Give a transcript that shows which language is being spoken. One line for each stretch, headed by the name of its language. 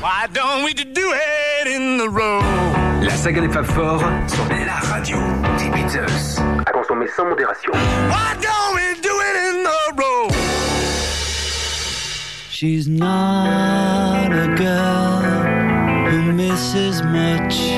English: Why don't we do it in the road?
French: La saga des Fab Four sur la radio des Beatles. À consommer sans modération.
English: Why don't we do it in the road? She's not a girl who misses much.